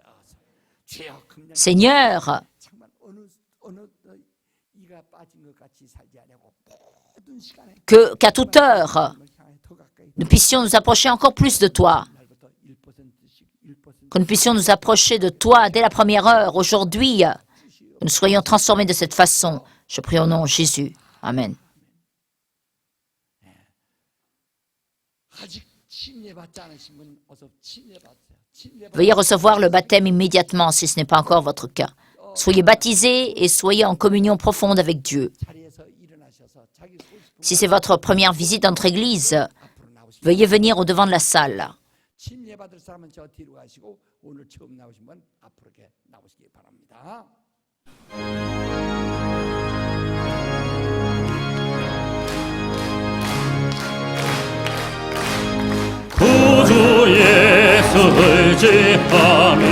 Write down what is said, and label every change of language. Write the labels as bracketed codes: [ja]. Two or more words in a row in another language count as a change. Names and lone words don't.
[fr] Seigneur, qu'à toute heure, nous puissions nous approcher encore plus de toi. Que nous puissions nous approcher de toi dès la première heure, aujourd'hui, que nous soyons transformés de cette façon. Je prie au nom de Jésus. Amen. [ko] 아직 침례받지 않으신 분 어서 침례받으세요. [fr] Veuillez recevoir le baptême immédiatement si ce n'est pas encore votre cas. Soyez baptisés et soyez en communion profonde avec Dieu. [ko] 자리에서 일어나셔서 자기 소식을 [fr] Si c'est votre première visite dans notre église, [ko] 앞으로 나오시고 [fr] veuillez venir au devant de la salle. [ko] 침례받을 사람은 저 뒤로 가시고 오늘 처음 나오신 분 앞으로 이렇게 나오시기 바랍니다. 구주 예수 의지하며